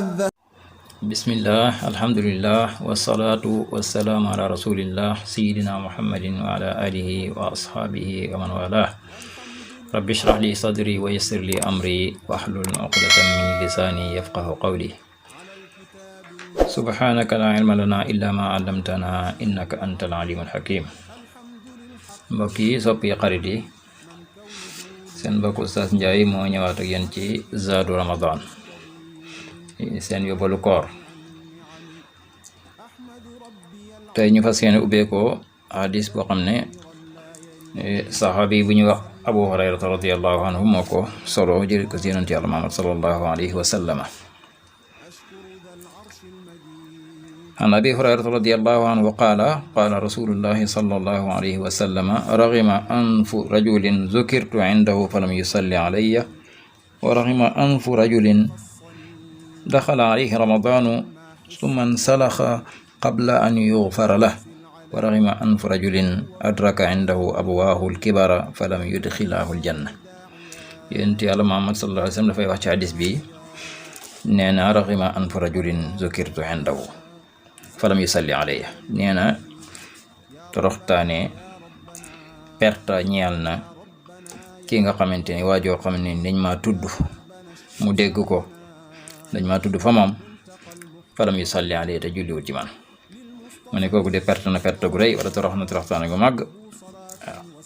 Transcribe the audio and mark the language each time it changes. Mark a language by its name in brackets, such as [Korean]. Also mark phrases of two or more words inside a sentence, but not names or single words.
[Arabic] بسم الله الحمد لله والصلاة والسلام على رسول الله سيدنا محمد وعلى آله وأصحابه ومن والاه رب اشرح لي صدري ويسر لي أمري واحلل عقدة من لساني يفقه قولي سبحانك لا علم لنا إلا ما علمتنا إنك أنت العليم الحكيم [Wolof] mbokki soppi xarit yi seen mbokk Oustaz Ndiaye moo ñëwaat ak yéen ci Zaadu Ramadan seen yóbbalu koor tey ñu fas yéene ubbeekoo hadis boo xam ne saxaabi bu ñuy wax Abu Hurayrata [Arabic] رضي الله عنه [Wolof] moo ko solo jël ko ci yonent Yàlla Muhammad [Arabic] صلى الله عليه وسلم عن أبي هريرة رضي الله عنه قال قال رسول الله صلى الله عليه وسلم رغم أنف رجل ذكرت عنده فلم يصلي علي ورغم أنف رجل دخل عليه رمضان ثم انسلخ قبل أن يغفر له ورغم أنف رجل أدرك عنده أبواه الكبر فلم يدخله الجنة ينتي على محمد صلى الله عليه وسلم dafay [Wolof] wax ci hadis bi nee na [Arabic] رغم أنف رجل ذكرت عنده فلم يصل علي [Wolof] nee na toroxtaane perta ñeel na ki nga xamante ni waajoo xam ne dañ maa tudd mu dégg ko dañ maa tudd fa moom [Arabic] فلم يصل علي [Wolof] te julliwut ci man mu ne kooku de perte na perte gu rëy wala torox na toroxtaane gu màgg waaw